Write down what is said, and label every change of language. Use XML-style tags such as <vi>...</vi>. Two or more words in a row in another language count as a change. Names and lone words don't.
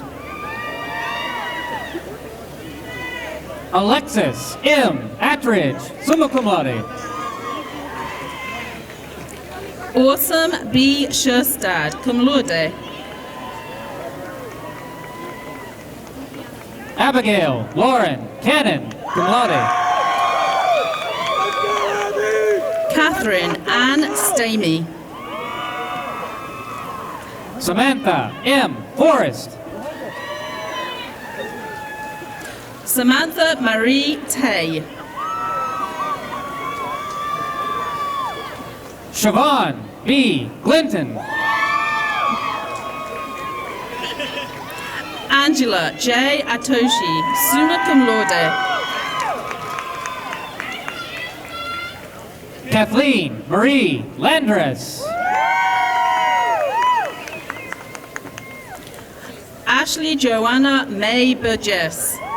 <en>Alexis M.</en> <la>Attridge, summa cum laude.</la> <en>Awesome B.</en> <la>Sherstad, cum laude.</la> <en>Abigail Lauren Cannon,</en> <la>cum laude.</la> <en>Catherine Ann Stamey. Samantha M. Forrest. Samantha Marie Tay. Siobhan B. Glinton. Angela J.</en> <la>Atoshi, summa cum laude.</la> <en>Kathleen Marie Landress. Ashley Joanna May Burgess.</en>